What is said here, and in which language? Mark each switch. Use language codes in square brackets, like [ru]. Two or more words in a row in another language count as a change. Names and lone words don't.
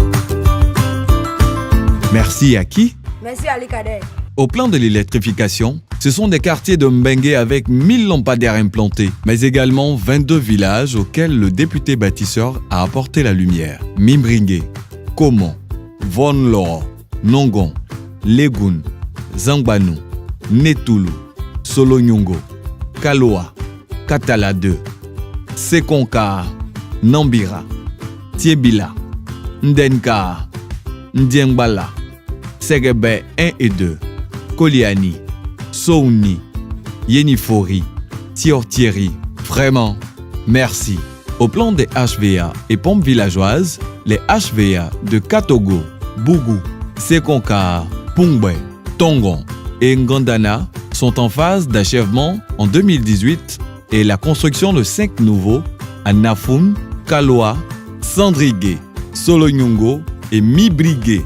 [fr] Merci à qui? Merci Ali Kader. Au plan de l'électrification, Ce sont des quartiers de Mbengue avec 1000 lampadaires implantés, mais également 22 villages auxquels le député bâtisseur a apporté la lumière. Mimbringue, Komon, Vonloro, Nongon, Legun, Zangbanu, Netulu, Solonyongo, Kaloa, Katala 2, Sekonka, Nambira, Tiebila, Ndenka, Ndiengbala, Segebe 1 et 2, Koliani, Souni, Yenifori, Tiortieri. Vraiment, merci. Au plan des HVA et pompes villageoises, les HVA de Katogo, Bougou, Sekonka, Pungbe, Tongon et Ngandana sont en phase d'achèvement en 2018 et la construction de 5 nouveaux à Nafun, Kaloa, Sandrigue, Solonyongo et Mibrigue.